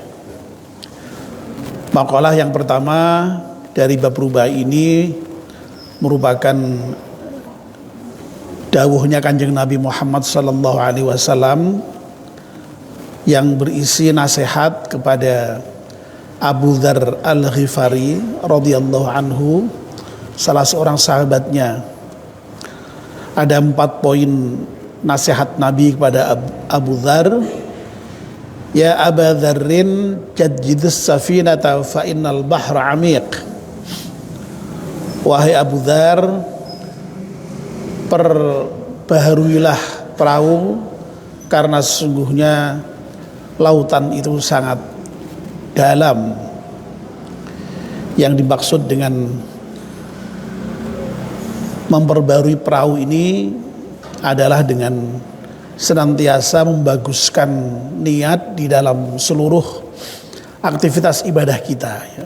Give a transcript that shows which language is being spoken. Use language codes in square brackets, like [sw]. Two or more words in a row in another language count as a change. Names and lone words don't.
[id] Makalah yang pertama dari bab rubai ini merupakan dawuhnya Kanjeng Nabi Muhammad [ar] صلى الله عليه وسلم [id] yang berisi nasihat kepada Abu Dzar Al-Ghifari [ar] رضي الله عنه, [id] salah seorang sahabatnya. Ada 4 poin nasihat Nabi kepada Abu Dzar. [ar] يا أبا ذر جدد السفينة فإن البحر عميق. [id] Wahai Abu Dzar, perbaharuilah perahu karena sesungguhnya lautan itu sangat dalam. Yang dimaksud dengan memperbarui perahu ini adalah dengan senantiasa membaguskan niat di dalam seluruh aktivitas ibadah kita, ya.